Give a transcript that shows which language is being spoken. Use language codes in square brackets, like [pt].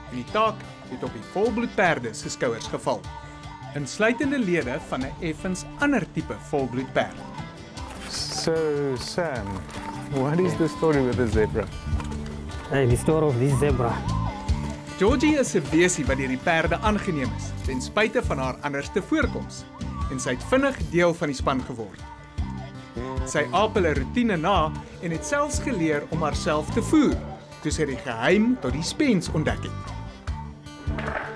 [af] En die taak het op die volbloedperde se skouers geval, insluitende lede van 'n effens ander tipe volbloedperd. [en] So Sam, what is the story with the zebra? The story of this zebra. [af] Georgie is 'n besie wat deur die perde aangeneem is, ten spyte van haar anderste voorkoms, en sy het vinnig deel van die span geword. Sy aap hulle roetine na en het selfs geleer om haarself te voer, toe sy die geheim tot die spens ontdek het.